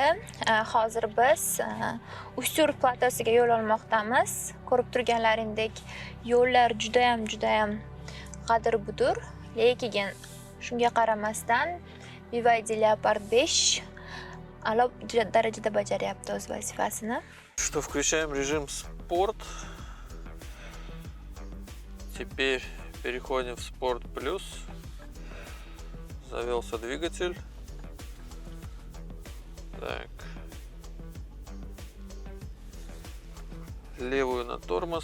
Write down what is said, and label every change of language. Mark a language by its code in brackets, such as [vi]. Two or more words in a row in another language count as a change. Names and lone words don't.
[uz] Hozir biz Ustyurt platosiga yo'l olmoqdamiz. Ko'rib turganlaringdek, yo'llar juda ham g'adir-budur, lekin shunga qaramasdan BYD Leopard 5 a'lo darajada bajaryapti o'z vazifasini. [ru] Что, включаем режим спорт. Теперь переходим в спорт плюс. Завелся двигатель. Так. Левую на тормоз.